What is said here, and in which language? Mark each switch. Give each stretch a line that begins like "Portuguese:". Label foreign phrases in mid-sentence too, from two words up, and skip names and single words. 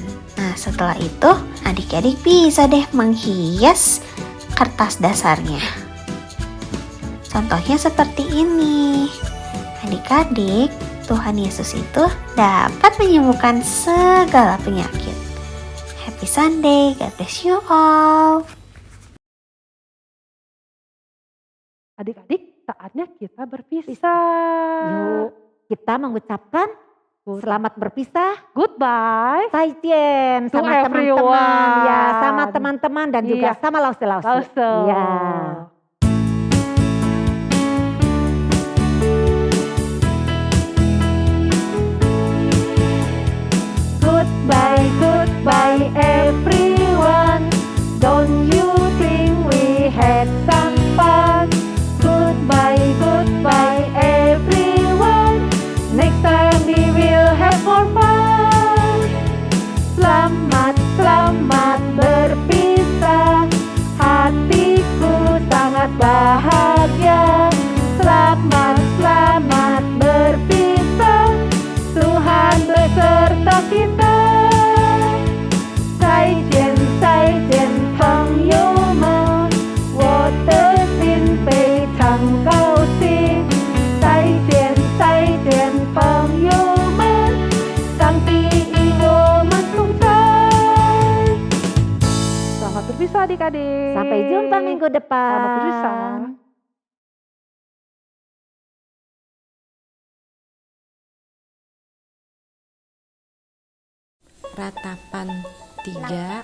Indonesian: Nah, setelah itu adik-adik bisa deh menghias kertas dasarnya. Contohnya seperti ini. Adik-adik, Tuhan Yesus itu dapat menyembuhkan segala penyakit.
English: Happy Sunday, God bless you all.
Indonesian: Adik-adik, saatnya kita berpisah. Yuk, kita mengucapkan selamat berpisah.
English: Goodbye.
Chinese: Zaijian
English: To
Indonesian: sama teman-teman.
English: everyone.
Indonesian: Ya, sama teman-teman dan juga Iya. sama lause-lause. Lause. Ya.
English: Goodbye, goodbye everyone. Don't you think we had some fun? Goodbye, goodbye everyone. Next time we will have more fun.
Indonesian: Selamat, selamat berpisah. Hatiku sangat bahagia. Selamat, selamat berpisah. Tuhan beserta kita.
Chinese: 再见，再见，朋友们，我的心非常高兴。再见，再见，朋友们，上帝与我们同在。
Indonesian: Selamat berpisah adik-adik. Sampai jumpa minggu depan. Selamat berpisah. Ratapan 3